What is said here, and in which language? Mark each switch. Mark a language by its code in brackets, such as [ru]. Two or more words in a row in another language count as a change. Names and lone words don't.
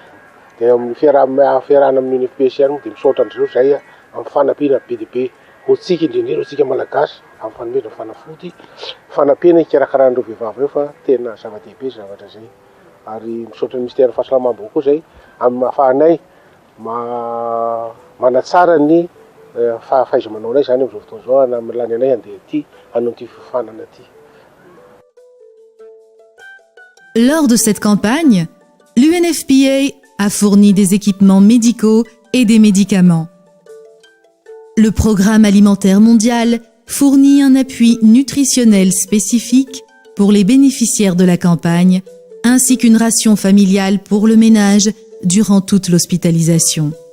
[mg] Dia amin'ny fiarahana amin'ny UNFPA sy moa dia misaotra andreo zay amin'ny fanampiana be dia be ho tsika indrindra ho tsika malagasy amin'ny fanomezana fanafody fanampiana hikarakarana ireo vehivavy ireo fa tena zava-dehibe zavatra zay. Ary misaotra ny ministère ny fahasalamam-bahoaka koa zay amin'ny ahafahanay manatsara ny fahaiza-manaonay zany amin'izao fotoana izao hamelany anay handeha aty hanao ity fifanana aty. [fr] Lors de cette campagne, l'UNFPA a fourni des équipements médicaux et des médicaments. Le Programme alimentaire mondial fournit un appui nutritionnel spécifique pour les bénéficiaires de la campagne, ainsi qu'une ration familiale pour le ménage durant toute l'hospitalisation.